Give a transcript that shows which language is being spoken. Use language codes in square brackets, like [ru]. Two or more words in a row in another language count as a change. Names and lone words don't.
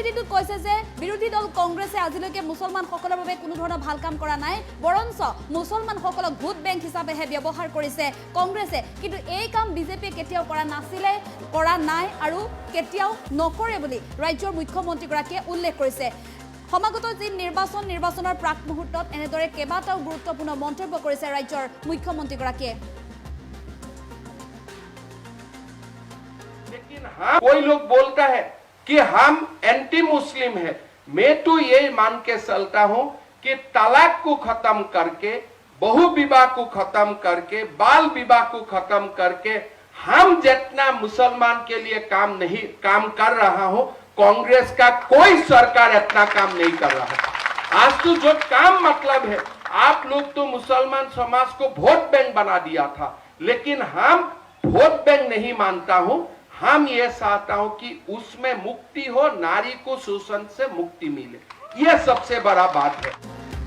[as] দিনটোত কৈছে যে বিৰোধী দল কংগ্ৰেছে আজিলৈকে মুছলমানসকলৰ বাবে কোনো ধৰণৰ ভাল কাম কৰা নাই বৰঞ্চ মুছলমানসকলক ভোট বেংক হিচাপেহে ব্যৱহাৰ কৰিছে কংগ্ৰেছে কিন্তু এই কাম বিজেপিয়ে কেতিয়াও কৰা নাই আৰু কেতিয়াও নকৰে বুলি ৰাজ্যৰ মুখ্যমন্ত্ৰীগৰাকীয়ে উল্লেখ কৰিছে সমাগত যি নিৰ্বাচনৰ প্ৰাক মুহূৰ্তত এনেদৰে কেইবাটাও গুৰুত্বপূৰ্ণ মন্তব্য কৰিছে ৰাজ্যৰ মুখ্যমন্ত্ৰীগৰাকীয়ে [hi] लेकिन हाँ कोई लोग बोलता है कि हम एंटी मुस्लिम है मैं तो ये मान के चलता हूँ कि तलाक को खत्म करके बहु विवाह को खत्म करके बाल विवाह को खत्म करके हम जितना मुसलमान के लिए काम कर रहा हूँ कांग्रेस का कोई सरकार इतना काम नहीं कर रहा है आज तो जो काम मतलब है आप लोग तो मुसलमान समाज को वोट बैंक बना दिया था लेकिन हम वोट बैंक नहीं मानता हूँ हम ये चाहता हूं कि उसमें मुक्ति हो नारी को शोषण से मुक्ति मिले ये सबसे बड़ा बात है